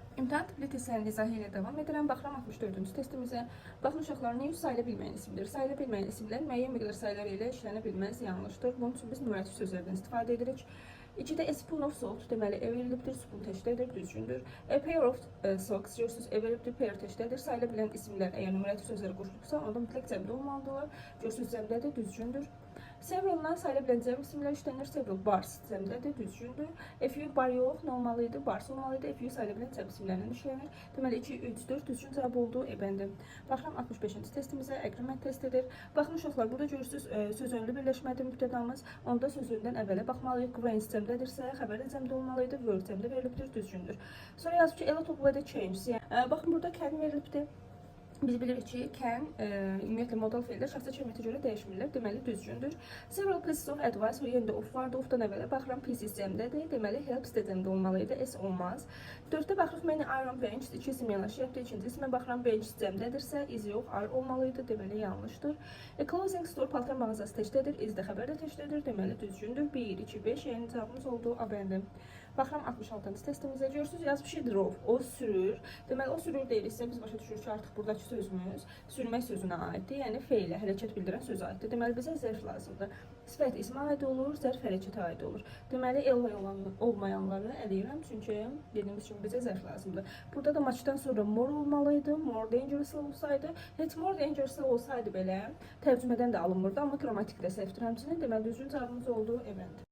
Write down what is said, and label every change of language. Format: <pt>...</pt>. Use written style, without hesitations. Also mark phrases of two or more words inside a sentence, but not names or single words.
<az>İmtahan tipli testlərin izahı ilə davam edirəm. Baxıram 64-cü testimizə. Baxın uşaqlar, news sayıla bilməyən isimdir. Sayıla bilməyən isimlər müəyyən miqdar sayılar ilə işlənə bilməz, yanlışdır. Bunun üçün biz numerativ sözlərdən istifadə edirik.</az> <en>2-də a spoon of salt,</en> <az>deməli, ev verilibdir, spoon təşkildir, düzgündür.</az> <en>A pair of socks,</en> <az>görürsünüz, ev verilibdir, pair təşkildir. Sayıla bilən isimlər, əgər numerativ sözləri qoşulubsa, onda mütləq cəmdə olmalıdırlar. Görürsünüz, cəmdədir, düzgündür. Several'dan sayıla bilən cəm isimlər işlənir. Several, bars, cəmdədir, düzgündür.</az> <en>A few,</en> <az>bar yox, nə olmalıydı? Bars olmalıydı.</az> <en>A few</en> <az>sayıla bilən cəm isimlərlə işlənir. Deməli, 2, 3, 4, düzgün cavab oldu. Bəndə. Baxıram 65-ci testimizə, agreement testidir. Baxın uşaqlar, burada görürsünüz, söz önlü birləşmədir mübtədamız. Onda söz öndən əvvələ baxmalıyıq. Grains cəmdədirsə, xəbər də cəmdə olmalıydı. Word cəmdə verilibdir, düzgündür. Sonra yazıb ki,</az> <en>a lot of weather changes.</en> <az>Yəni, baxın, burada can verilibdir. Biz bilirik ki, can ümumiyyətlə modal feillər şəxsi kəlməti görə dəyişmirlər. Deməli, düzgündür.</az> <en>Several pieces of advice,</en> <az>o yerində of vardı. Ofdan əvvələ baxıram, pieces cəmdədir. Deməli, helps də cəmdə olmalıydı. S olmaz. 4-də baxırıq,</az> <en>many iron bench.</en> <az>2 isim yanaşı yapdı. 2-ci isimə baxıram, bench cəmdədirsə, is yox, are olmalıydı. Deməli, yanlışdır.</az> <en>A clothing store,</en> <az>paltar mağazası təkdədir. Is də xəbər də təkdədir. Deməli, düzgündür. 1, 2, 5. Yəni cavabımız oldu. A bəndə. Baxıram 66-cı testimizə. Görürsünüz, yazıb şey drove. O sürür. Deməli, o sürür deyilsə, biz başa düşürük ki, artıq buradakı sözümüz sürmək sözünə aiddir. Yəni feilə, hərəkət bildirən sözə aiddir. Deməli, bizə zərf lazımdır. Sifət ismə aid olur, zərf hərəkətə aid olur. Deməli, olmayanları ələyirəm, çünki dediyimiz kimi bizə zərf lazımdır. Burada da matchdan sonra more olmalıydı.</az> <en>More dangerous</en> <az>olsaydı, heç</az> <en>more dangerous</en> <az>olsaydı belə tərcümədən də alınmırdı, amma qrammatikdə səhvdir həmçinin. Deməli, düzgün cavabımız oldu. Evet.</az>